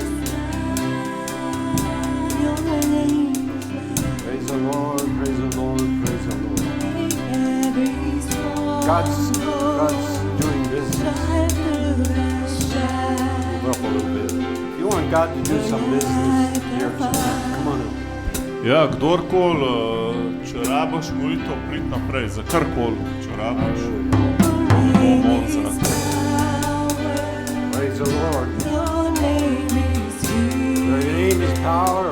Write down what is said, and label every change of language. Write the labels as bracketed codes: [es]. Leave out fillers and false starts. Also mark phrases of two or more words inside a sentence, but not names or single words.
[en] Praise the Lord. Praise the Lord. Praise the Lord. God's doing business. Move up a little bit. If you want God to do some business here tonight, come on up. [sl] Ja, kdorkoli, če rabaš molitev, prid naprej, za karkoli, če rabaš. Bomo molili za te. [en] Praise the Lord. Your name is power.